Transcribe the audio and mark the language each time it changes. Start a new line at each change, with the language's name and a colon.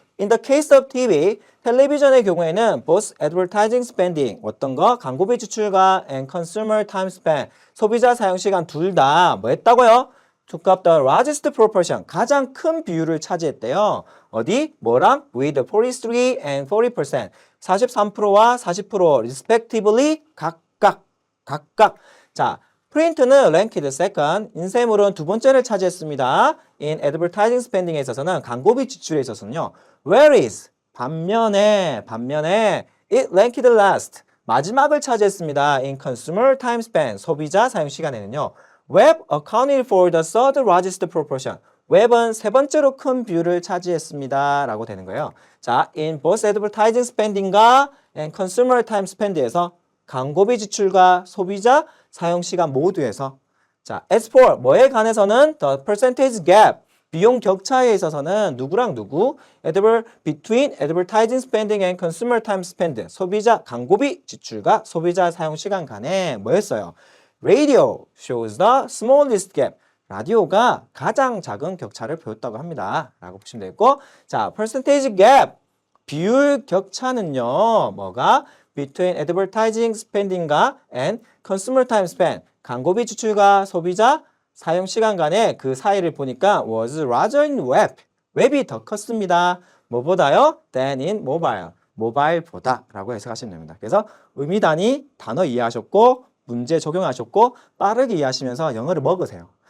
English: In the case of TV,
Korean: 텔레비전의 경우에는
English: both advertising spending,
Korean: 어떤 거? 광고비 지출과
English: and consumer time spent,
Korean: 소비자 사용 시간 둘 다 뭐 했다고요?
English: took up the largest proportion,
Korean: 가장 큰 비율을 차지했대요. 어디? 뭐랑?
English: with 43 and 40%, 43%와 40% respectively 각각.
Korean: 자, 프린트는
English: ranked second,
Korean: 인쇄물은 두 번째를 차지했습니다.
English: In advertising spending
Korean: 에 있어서는 광고비 지출에 있어서는요.
English: Whereas 반면에 it ranked last,
Korean: 마지막을 차지했습니다.
English: In consumer time spent,
Korean: 소비자 사용 시간에는요.
English: Web accounted for the third largest proportion.
Korean: 웹은 세 번째로 큰 비율을 차지했습니다. 라고 되는 거예요. 자,
English: in both advertising spending
Korean: 과
English: and consumer time spend
Korean: 에서 광고비 지출과 소비자 사용 시간 모두에서 자, as for 뭐에 관해서는
English: the percentage gap
Korean: 비용 격차에 있어서는 누구랑 누구?
English: between advertising spending and consumer time spend
Korean: 소비자 광고비 지출과 소비자 사용 시간 간에 뭐였어요?
English: Radio shows the smallest gap
Korean: 라디오가 가장 작은 격차를 보였다고 합니다. 라고 보시면 되겠고 자, percentage gap 비율 격차는요. 뭐가?
English: between advertising spending과 and consumer time spent.
Korean: 광고비 지출과 소비자 사용 시간 간의 그 사이를 보니까
English: was larger in web.
Korean: 웹이 더 컸습니다. 뭐보다요?
English: than in mobile.
Korean: 모바일보다 라고 해석하시면 됩니다. 그래서 의미 단위 단어 이해하셨고 문제 적용하셨고 빠르게 이해하시면서 영어를 먹으세요.